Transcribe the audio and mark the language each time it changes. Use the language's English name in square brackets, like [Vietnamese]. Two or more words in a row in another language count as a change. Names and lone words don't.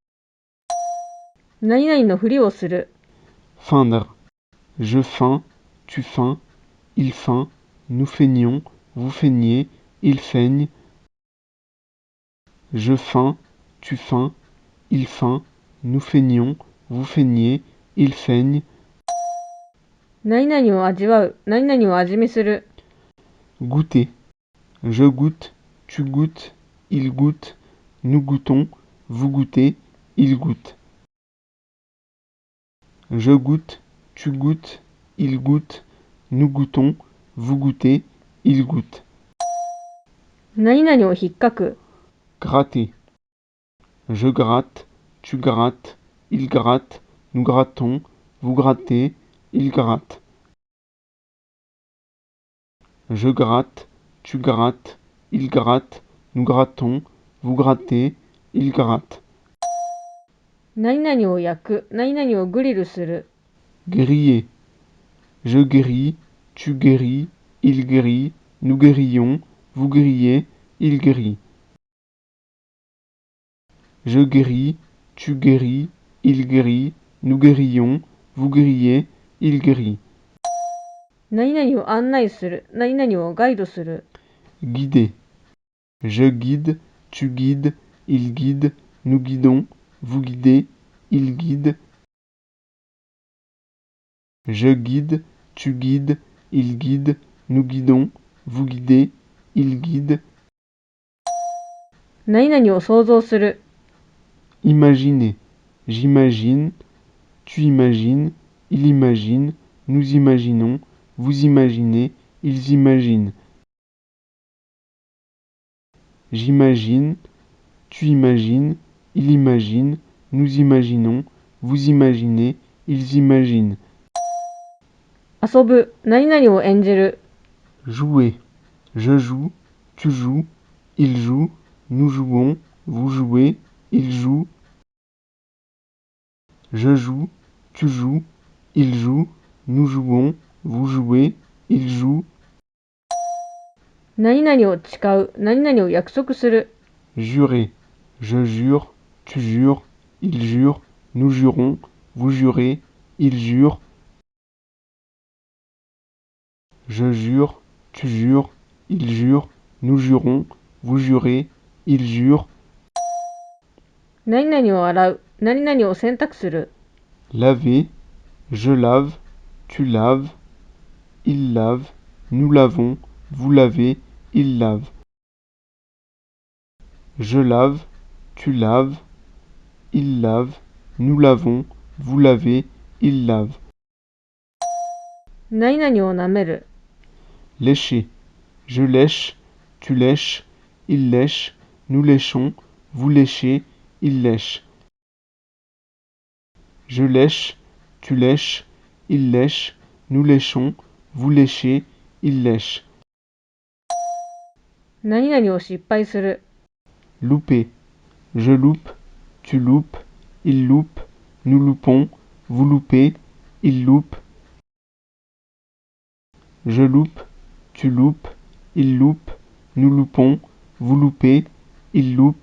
[Japanese] 何々のふりをする。 [French] Feindre. Je feins, tu feins, il feint, nous feignons, vous feignez, il feigne. Je feins, tu feins, il feint, nous feignons, vous feignez, il feigne. [Japanese] 何々を味わう、何々を味見する。 [French] Goûter. Je goûte, tu goûtes, il goûte, nous goûtons, vous goûtez, il goûte. Je goûte, tu goûtes, il goûte, nous goûtons, vous goûtez, il goûte. [Japanese] 何々を引っかく。 [French] Gratter. Je gratte, tu grattes, il gratte, nous grattons, vous grattez, il gratte. Je gratte, tu grattes, il gratte, nous grattons, vous grattez, il gratte. [Japanese] 何々を焼く、何々をグリルする。 [French] Griller. Je grille, tu grilles, il grille, nous grillons, vous grillez, il grille. Je grille, tu grilles, il grille, nous grillons, vous grillez, il grille. [Japanese] 何々を案内する、何々をガイドする。 [French] guider. Je guide, tu guides, il guide, nous guidons, vous guidez, il guide. Je guide, tu guides, il guide, nous guidons, vous guidez, il guide. [Japanese] 何々を想像する。 [French] Imaginer. J'imagine, tu imagines, il imagine, nous imaginons, vous imaginez, ils imaginent. J'imagine, tu imagines, il imagine, nous imaginons, vous imaginez, ils imaginent. [Japanese] 遊ぶ、何々を演じる。 [French] Jouer. Je joue, tu joues, il joue, nous jouons, vous jouez, il joue. Je joue, tu joues, il joue, nous jouons, vous jouez, il joue. [Japanese] 何々を誓う、何々を約束する。 [French] Jurer. Je jure, tu jures, il jure, nous jurons, vous jurez, il jure. Je jure, tu jures, il jure, nous jurons, vous jurez, il jure. [Japanese] 何々を洗う、何々を洗濯する。 [French] Laver. Je lave, tu laves, il lave, nous lavons, vous lavez, il lave. Je lave, tu laves, il lave, nous lavons, vous lavez, il lave. [Japanese] 何々を舐める。 [French] Lécher. Je lèche, tu lèches, il lèche, nous léchons, vous léchez, il lèche. Je lèche, tu lèches, il lèche, nous léchons, vous léchez, il lèche. [Japanese] 何々を失敗する。 [French] Louper. Je loupe, tu loupes, il loupe, nous loupons, vous loupez, il loupe. Je loupe, tu loupes, il loupe, nous loupons, vous loupez, il loupe.